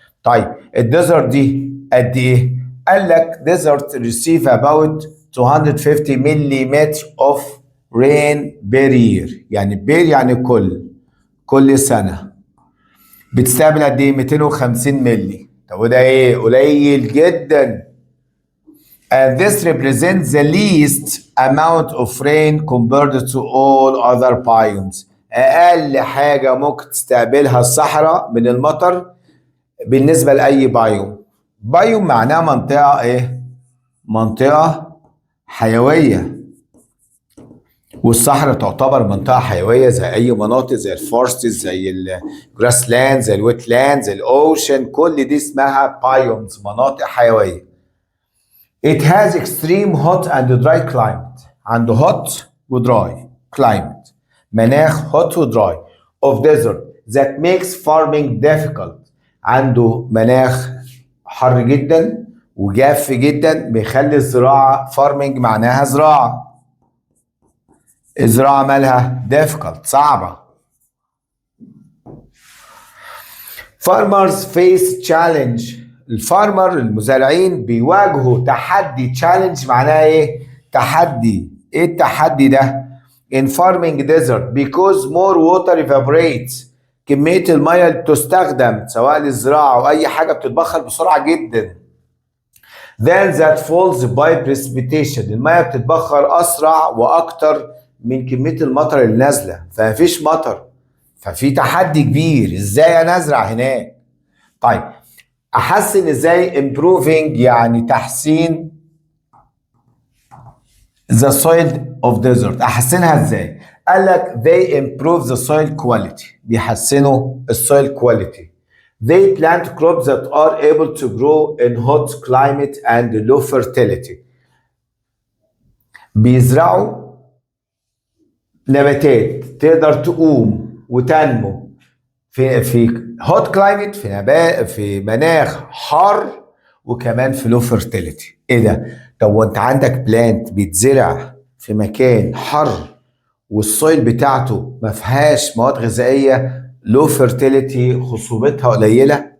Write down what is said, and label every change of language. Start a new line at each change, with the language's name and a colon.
Arabic: طيب الديزرت دي قد ايه؟ قال لك ديزرت
English: receive about 250
Arabic: ملم
English: of rain per year،
Arabic: يعني بير يعني كل سنة بتستقبل قد ايه؟ 250 ملي. طب وده ايه؟ قليل جدا.
English: And this represents the least amount of rain compared to all other biomes.
Arabic: أقل حاجة ممكن تستقبلها الصحراء من المطر بالنسبة لأي بايوم. بايوم معناه منطقة إيه؟ منطقة حيوية، والصحراء تعتبر منطقة حيوية زي أي مناطق، زي الفورستس، زي الجراس لاند، زي الويت لاند، زي الأوشن، كل دي اسمها بايومز، مناطق حيوية.
English: It has extreme hot and dry climate.
Arabic: عنده hot ودراي climate، مناخ hot ودراي
English: of desert that makes farming difficult.
Arabic: عنده مناخ حر جدا وجاف جدا بيخلي الزراعة farming معناها زراعة. الزراعة مالها difficult صعبة.
English: Farmers face challenge.
Arabic: الفارمر المزارعين بيواجهوا تحدي. challenge معناها ايه؟ تحدي. ايه التحدي ده؟
English: in farming desert because more water evaporates.
Arabic: كمية المية اللي بتستخدم سواء للزراعة أو أي حاجة بتتبخر بسرعة جدا.
English: then that falls by precipitation.
Arabic: المية بتتبخر أسرع وأكتر من كمية المطر اللي نازلة، فمفيش مطر، ففي تحدي كبير. ازاي انا ازرع هناك؟ طيب احسن ازاي؟ improving يعني تحسين
English: the soil of desert.
Arabic: احسنها ازاي؟ قال لك
English: they improve the soil quality،
Arabic: بيحسنوا السويل quality.
English: they plant crops that are able to grow in hot climate and low fertility.
Arabic: بيزرعوا نباتات تقدر تقوم وتنمو في هوت كلايمت، في مناخ حار، وكمان في لو فيرتيليتي. ايه ده؟ طب وانت عندك بلانت بيتزرع في مكان حر والسويل بتاعته ما فيهاش مواد غذائيه، لو فيرتيليتي، خصوبتها قليله.